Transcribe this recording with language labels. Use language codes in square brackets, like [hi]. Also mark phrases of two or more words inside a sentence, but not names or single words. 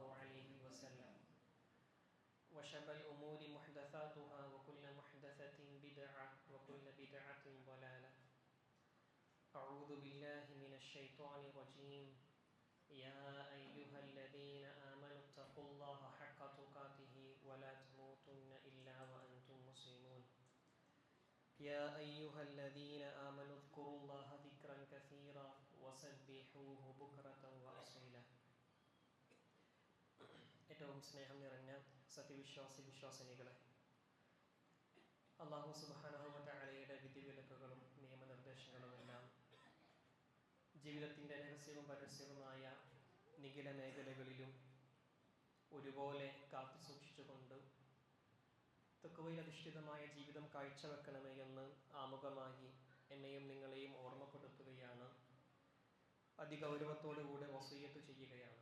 [ar] عليه وسلم وشر الأمور محدثاتها وكل محدثة بدعة وكل بدعة ضلالة أعوذ بالله من الشيطان الرجيم يا أيها الذين آمنوا اتقوا الله حق تقاته ولا تموتن إلا وأنتم مسلمون يا أيها الذين آمنوا اذكروا الله ذكرا كثيرا وسبحوه بكرة وأصيلا [ml] ഏറ്റവും സ്നേഹം നിറഞ്ഞ വിശ്വാസിനികളെ, അല്ലാഹു [ar] سبحانه و [ml] തആലയുടെ വിധിവിലക്കുകളും നിയമനിർദ്ദേശങ്ങളുമെല്ലാം ജീവിതത്തിൻ്റെ രഹസ്യവും പരസ്യവുമായ നിഖില മേഖലകളിലും ഒരുപോലെ കാത്തു സൂക്ഷിച്ചുകൊണ്ട് തഖ്വയിൽ അധിഷ്ഠിതമായ ജീവിതം കാഴ്ചവെക്കണമേ എന്ന് ആമുഖമായി എന്നെയും നിങ്ങളെയും ഓർമ്മപ്പെടുത്തുകയാണ്, അതിഗൗരവത്തോടുകൂടെ വസിയ്യത്ത് ചെയ്യുകയാണ്.